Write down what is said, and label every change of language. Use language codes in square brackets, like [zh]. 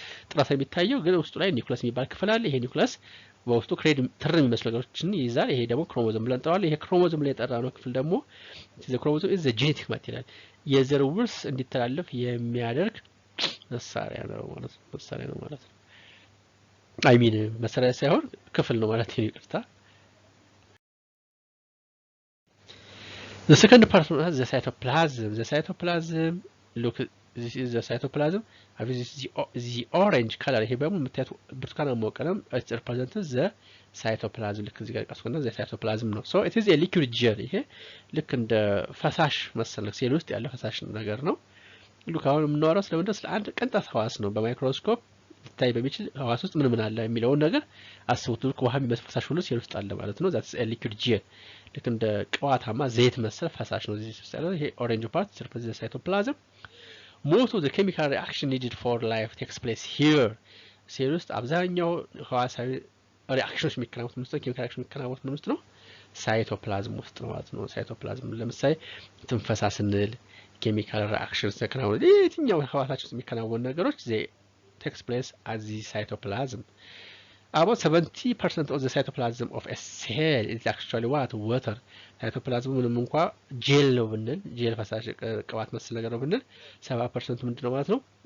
[am] ጥራት የሚታየው ግን ውስጡ ላይ ኒውክሊየስ የሚባል ክፍል አለ ይሄ ኒውክሊየስ በውስጡ ክሬድ ትር የሚመስሉ ነገሮችን ይይዛል ይሄ ደግሞ ክሮሞዞም ብለን እንጠራዋለን ይሄ ክሮሞዞም ላይ የጠራነው ክፍል ደግሞ ክሮሞዞም [en] is the genetic material [am] የዘር ውርስ እንዲተላለፍ የሚያደርግ መሳሪያ ነው ማለት ነው አይ ሚን መሳሪያ ሳይሆን ክፍል ነው ማለት ነው ይቅርታ [en] The second part is the cytoplasm. The cytoplasm, look, this is the cytoplasm. This is the orange color. Here, [am] በሙሉ የምታዩት ብርቱካናማ ቀለም [en] it represents the cytoplasm. [am] ልክ እዚህ ጋር ቀስቆና [en] the cytoplasm [am] ነው. [en] So it is a liquid gel. [am] ይሄ ልክ እንደ ፈሳሽ መሰል ሴል ውስጥ ያለ ፈሳሽ ነገር ነው. ልክ አሁን የምናወራው ስለምንድነው ስለ አንድ ቅንጣት ህዋስ ነው በማይክሮስኮፕ ታይ በሚችል ህዋስ ውስጥ ምን አለ የሚለውን ነገር አስቡት ልክ ውሃ የሚመስል ፈሳሽ ሁሉ ሴል ውስጥ አለ ማለት ነው [en] that's a liquid gel [am] ልክ እንደ ቅባታማ ዘይት መሰል ፈሳሽ ነው እዚህ ውስጥ ያለው ይሄ [en] orange part represents the cytoplasm most of the chemical reaction needed for life takes place here [am] ሴል ውስጥ አብዛኛው ህዋሳዊ ሪአክሽኖች የሚከናወኑት ምን ውስጥ ኬሚካል ሪአክሽን የሚከናወኑት ምን ውስጥ ነው ሳይቶፕላዝም ውስጥ ነው ማለት ነው ሳይቶፕላዝም ለምሳሌ ትንፈሳ ስንል ኬሚካል ሪአክሽንስ ተከናወኑ የትኛው ህዋሳችን ውስጥ የሚከናወኑ ነገሮች [en] takes place at the cytoplasm. About 70% of the cytoplasm of a cell is actually what? Water. [am] Cytoplasm ምንም እንኳን ጄል ነው ብንል ጄል ፈሳሽ ቅባት መሰል ነገር ነው ብንል 70% ምንድነው ማለት ነው